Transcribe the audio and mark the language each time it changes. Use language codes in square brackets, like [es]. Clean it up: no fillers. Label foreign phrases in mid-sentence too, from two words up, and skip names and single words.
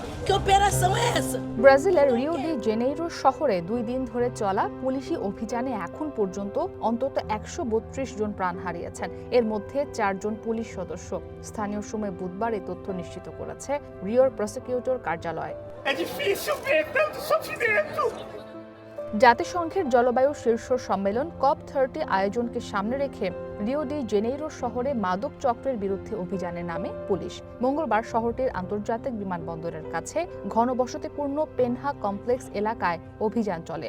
[pt] Que operação é essa? [bn] ব্রাজিলের রিও ডি জেনেইরো শহরে 2 দিন ধরে চলা পুলিশি অভিযানে এখন পর্যন্ত অন্তত 132 জন প্রাণ হারিয়েছেন। এর মধ্যে 4 জন পুলিশ সদস্য। স্থানীয় সময় বুধবার এই তথ্য নিশ্চিত করেছে রিওর প্রসিকিউটর কার্যালয়। [pt] É difícil ver tanto sofrimento. [bn] জাতিসংঘের জলবায়ু শীর্ষ সম্মেলন COP30 আয়োজনকে সামনে রেখে রিও ডি জেনেইরো শহরে মাদক চক্রের বিরুদ্ধে অভিযানে নামে পুলিশ। মঙ্গলবার শহরটির আন্তর্জাতিক বিমানবন্দরের কাছে ঘনবসতিপূর্ণ পেনহা কমপ্লেক্স এলাকায় অভিযান চলে।